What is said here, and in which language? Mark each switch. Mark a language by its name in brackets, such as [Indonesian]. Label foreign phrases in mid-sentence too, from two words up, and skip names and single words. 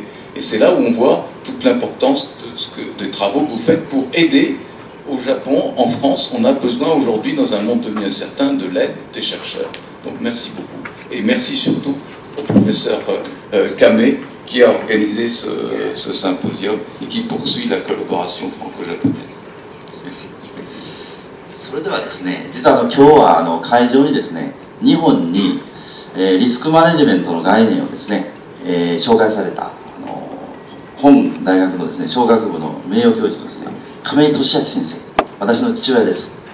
[French] Et c'est là où on voit toute l'importance des travaux que vous faites pour aider au Japon. En France, on a besoin aujourd'hui, dans un monde devenu incertain, de l'aide des chercheurs. Donc merci beaucoup. Et merci surtout au professeur Kame qui a organisé ce symposium et qui poursuit la collaboration franco-japonaise. [Japanese] それではですね、実は今日は会場にですね、日本に、リスクマネジメントの概念をですね、紹介された本大学のですね、商学部の名誉教授のですね、亀井俊明先生、私の父親です。